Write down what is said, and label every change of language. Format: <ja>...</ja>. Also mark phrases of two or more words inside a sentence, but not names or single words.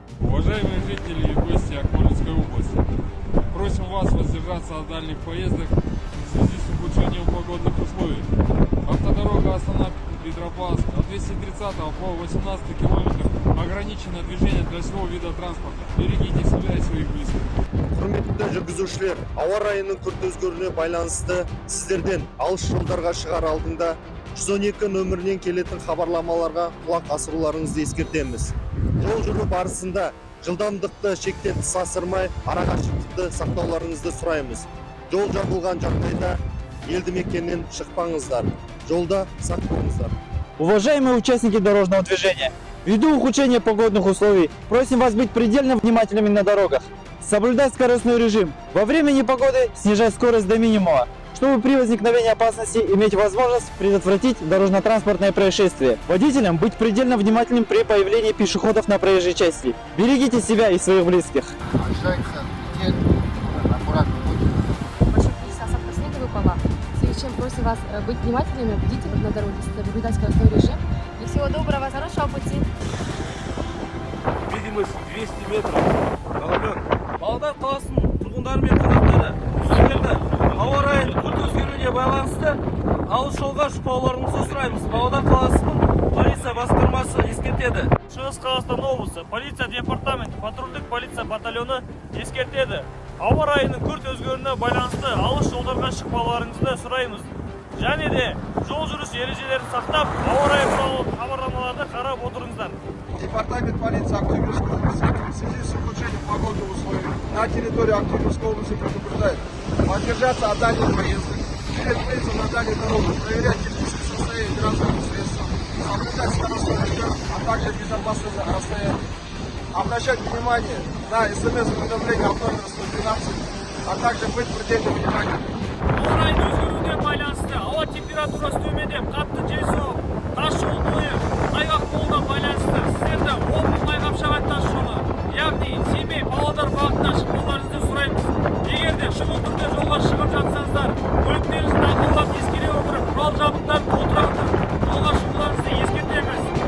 <ru>Уважаемые жители и гости Акмолинской области, просим вас воздержаться от дальних поездок в связи с ухудшением погодных условий. Автодорога Астана-Петропавловск от 230 по 18 километр ограничено движение для всего вида транспорта. Берегите себя и своих близких.</ru> <kk>Құрметті жүргізушілер, ауа райының күрт өзгеруіне байланысты сіздерден алыс жолдарға шығар алдында 112 нөмірінен келетін хабарламаларға құлақ асыруларыңызды ескертеміз. Жол жүру барысында жылдамдықты шектен тыс асырмай, арақашықтықты сақтауларыңызды сұраймыз. Жол жабылған жағдайда елді мекеннен шықпаңыздар. Жолда сақ болыңыздар.</kk> <ru>Уважаемые участники дорожного движения, ввиду ухудшения погодных условий, просим вас быть предельно внимательными на дорогах. Соблюдать скоростной режим. Во время непогоды снижать скорость до минимума, чтобы при возникновении опасности иметь возможность предотвратить дорожно-транспортное происшествие. Водителям быть предельно внимательным при появлении пешеходов на проезжей части. Берегите себя и своих близких. Большое количество осадков снега выпало, в связи с чем просим вас быть внимательными, бдительными на дороге, соблюдать скоростной режим. И всего доброго, хорошего пути. Видимость 200 метров. Головен.</ru> <kk>Павлодар қаласының тұрғындары мен қонақтары, сіздерді ауа райының күрт өзгеруіне байланысты алыс жолға шықпауларыңызды сұраймыз. Павлодар қаласының полиция басқармасы ескертеді. Шығыс Қазақстан облысы полиция департаменті патрульдік полиция батальоны ескертеді. Ауа райының күрт өзгеруіне байланысты алыс жолдарға шықпауларыңызды сұраймыз. Және де жол жүріс ережелерін сақтап, ауа райы туралы хабарламаларды қарап отырыңыздар.</kk> <ru>Департамент полиции Актюбинской области в связи с ухудшением погодных условий на территории Актюбинской области предупреждает воздержаться от дальних поездок, перед рейсом на дальней дороге, проверять техническое состояние транспортных средств, соблюдать скоростной режим, а также безопасное расстояние. Обращать внимание на СМС-уведомления от номера 112, а также быть предельно внимательным.</ru> <kk>Ауа райының өзгеруіне байланысты ауа температурасы төмендеп, қатты жел соғып, тас жол бойы тайғақ болуына байланысты сіздерді Омбы-Майқапшағай тас жолы, яғни Семей Павлодар бағытына шықпауларыңызды сұраймыз. Егер де шұғыл түрде жолға шығып жатсаңыздар, көліктеріңізді ақылдап ескере отырып, құрал жабдықтарын толтыра отырып, жолға шығуларыңызды ескертеміз.</kk>